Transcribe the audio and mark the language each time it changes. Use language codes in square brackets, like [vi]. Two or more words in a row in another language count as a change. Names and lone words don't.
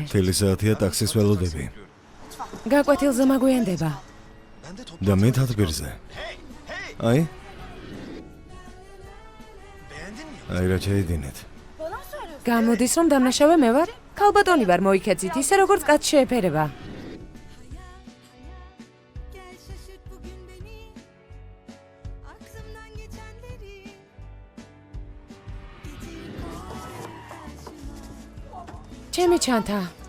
[ka] მთელი საათია ტაქსის ველოდები გაკვეთილზე მაგვიანდება. [tr] Ben de [ka] და მე [tr] toplantıya [ka] თათბირზე. Hey, hey! აი, [tr] Beğendin mi? [ka] აი რა ჩაიდინეთ. გამოდის რომ დამნაშავე მე ვარ? ქალბატონი ვარ მოიქეცით, ისე როგორც კაც შეეფერება. ჩემი ჩანთა.